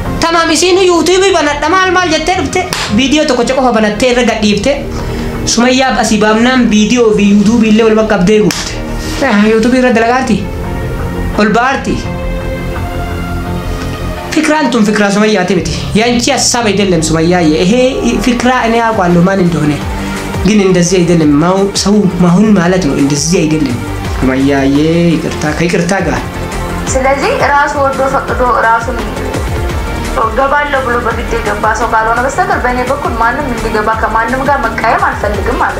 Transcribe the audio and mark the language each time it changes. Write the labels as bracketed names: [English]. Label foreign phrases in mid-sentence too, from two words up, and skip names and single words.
[Oromo] Tamaam isiin YouTube banadha maal jettee dhufte viidiyoo tokko qofa banattee irra gadhiifte Sumayyaa asii baamnaan viidiyoo fi YouTube illee wal bakka abdee guutte. YouTube irra dalagaati ol baarti. Fikraan tun fikraa Sumayyaati miti. [Amharic] Yaanchi ሀሳብ አይደለም ሱመያዬ ይሄ fikraa እኔ አውቃለሁ ማን እንደሆነ ግን እንደዚህ አይደለም ሰው ማሁን ማለት ነው እንደዚህ አይደለም ሱመያዬ ይቅርታ ጋር ስለዚህ ራሱ ወዶ ፈቅዶ ራሱን ገባለሁ ብሎ በግድ የገባ ሰው ካልሆነ በስተቀር በእኔ በኩል ማንም እንዲገባ ከማንም ጋር መቃየም አልፈልግም ማለት